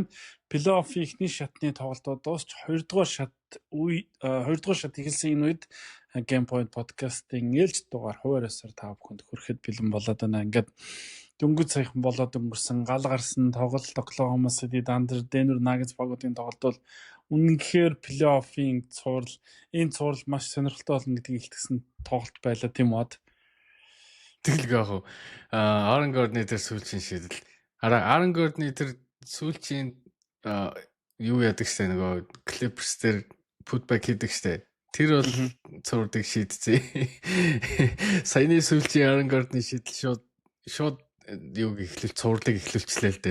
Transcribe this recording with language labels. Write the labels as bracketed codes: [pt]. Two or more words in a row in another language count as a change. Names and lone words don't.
[mn] Плей-оффын эхний шатны тоглолтууд дуусч 2 дугаар шат эхэлсэн энэ үед Gamepoint podcast-ийн ээлж дугаар хуваарьсаар та бүхэнд хүрэхэд бэлэн болоод байна. Ингээд дөнгөж саяхан болоод өнгөрсөн гал гарсан тоглолт Оклахома City Thunder Denver Nuggets багуудын тоглолт бол үнэнхээр плей-оффын энэ цуврал маш сонирхолтой болно гэдгийг илтгэсэн тоглолт байлаа тийм үү? Тэгэл gaah. Aaron Gordon дээр сүүлчийн шийдэл. Aaron Gordon дээр сүүлчийн юу яадаг штэ нөгөө Clippers дээр putback хийдэг штэ. Тэр бол цувралыг шийдцээ. Саяны сүүлчийн Aaron Gordon шийдэл шууд юуг эхлэл цувралыг эхлүүлчихлээ л дээ.